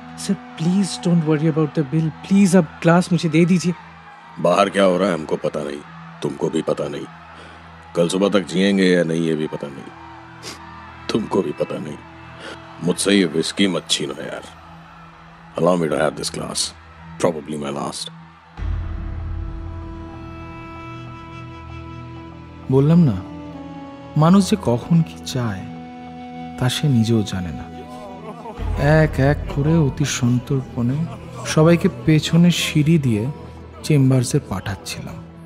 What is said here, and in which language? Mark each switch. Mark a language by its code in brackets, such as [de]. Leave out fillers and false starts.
[en] sir please don't worry about the bill, [hi] please अब glass मुझे दे दीजिए। बाहर क्या हो रहा है हमको पता नहीं, तुमको भी पता नहीं। कल सुबह तक जिएंगे या नहीं ये भी पता नहीं, तुमको भी पता नहीं। मुझसे ये विस्की मत छीनो यार। [en] Allow me to have this glass, probably my last. [bn] বললাম না, মানুষ যে কখন কি চায় তা সে নিজেও জানে না। এক এক করে অতি সন্তর্পণে সবাইকে পেছনে সিঁড়ি দিয়ে চেম্বার্সে পাঠাচ্ছিলাম।